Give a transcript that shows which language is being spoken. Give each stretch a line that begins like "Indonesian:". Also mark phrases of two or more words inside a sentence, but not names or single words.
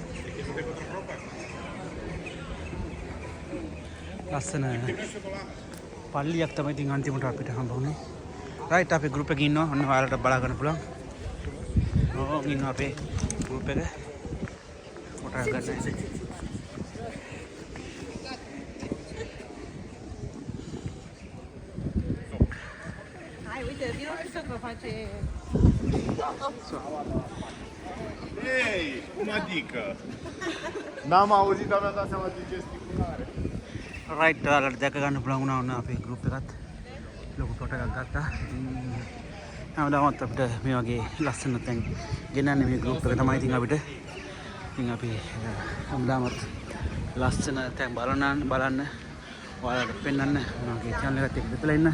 Sinhala: ලස්සන පල්ලියක් තමයි ඉතින් අන්තිමට අපිට හම්බ වුණේ. රයිට්, අපේ ගෲප් එකේ ඉන්නවා. ඔන්න ඔයාලට බලා ගන්න පුළුවන්. ඕ ඉන්නවා අපේ ගෲප් එක. ෆොටෝ ගන්න.
Italian: Ehi, una dica.
Romanian: N-am auzit, dar mi-am dat seama de gesticulare.
Sinhala: රයිට්, ඔයාලට දැක ගන්න පුළුවන් වුණා ඔන්න අපේ ගෲප් එකත් ලොකු ෆොටෝ එකක් ගත්තා. හැමදාමත් අපිට මේ වගේ ලස්සන තැන් ගෙනන්නේ මේ ගෲප් එක තමයි. ඉතින් අපිට ඉතින් අපි හැමදාමත් ලස්සන තැන් බලන්න ඔයාලට පෙන්වන්න මගේ channel එකත් එක්ක දෙතලා ඉන්න.